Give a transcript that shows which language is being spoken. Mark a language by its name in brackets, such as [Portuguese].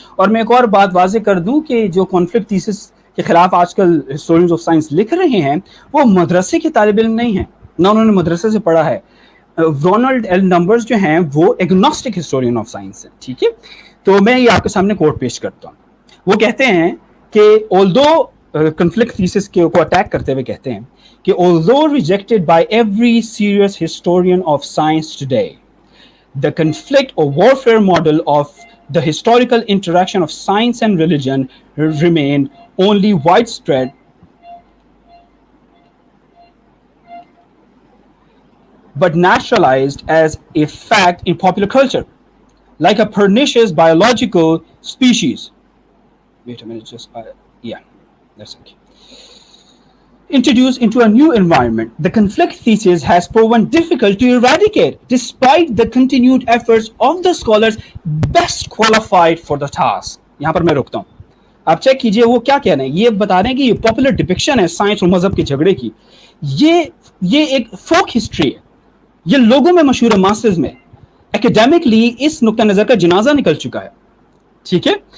[Urdu] اور میں ایک اور بات واضح کر دوں کہ جو کانفلکٹ تھیسس کے خلاف آج کل ہسٹورینز آف سائنس لکھ رہے ہیں وہ مدرسے کے طالب علم نہیں ہیں, نہ انہوں نے مدرسے سے پڑھا ہے. رونلڈ ایل نمبرز جو ہیں وہ ایگنوسٹک ہسٹورین آف سائنس ہیں, ٹھیک ہے. تو میں یہ آپ کے سامنے کوٹ پیش کرتا ہوں. وہ کہتے ہیں کہ [English] although [Urdu] کنفلکٹ تھیسس کو اٹیک کرتے ہوئے کہتے ہیں کہ [English] although rejected by every serious historian of science today, the conflict or warfare model of the historical interaction of science and religion remained only widespread but naturalized as a fact in popular culture, like a pernicious biological species. Wait a minute, that's okay. Introduced into a new environment, the conflict thesis has proven difficult to eradicate despite the continued efforts of the scholars best qualified for the task. [Urdu] یہاں پر میں رکتا ہوں. آپ check کیجئے وہ کیا کہہ رہے ہیں. یہ بتا رہے ہیں کہ یہ پاپولر ڈپکشن ہے سائنس اور مذہب کے جھگڑے کی. یہ ایک فوک ہسٹری ہے, یہ لوگوں میں مشہور ہے, ماسز میں. ایکیڈیمکلی اس نقطہ نظر کا جنازہ نکل چکا ہے, ٹھیک ہے.